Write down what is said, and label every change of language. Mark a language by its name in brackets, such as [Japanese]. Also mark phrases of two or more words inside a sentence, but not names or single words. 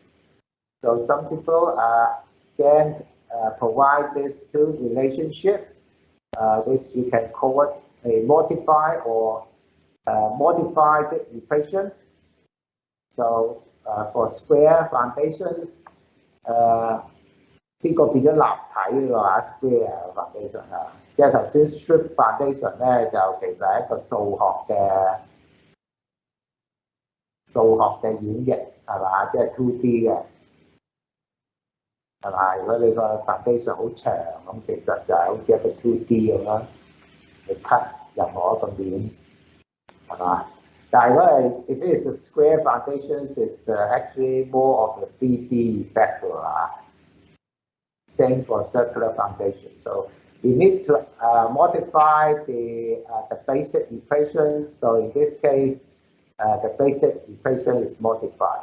[English] So some people can provide these two relationship. This you can call it a modified or modified equation. So for square foundations, [Cantonese] 呢個變咗立體喎 ， [English] square foundation [Cantonese] 啊，即係頭先 [English] strip foundation [Cantonese] 咧，就其實係一個數學嘅演繹係嘛，即係 2D 嘅係嘛？如果你個 foundation 好長咁，其實就係好似一個 2D 咁樣，你 cut 任何一個面係嘛？但係如果係 [English] if it is a square foundations, it's actually more of a 3D effect 啊。Same for circular foundation. So we need to modify the basic equation. So in this case, the basic equation is modified.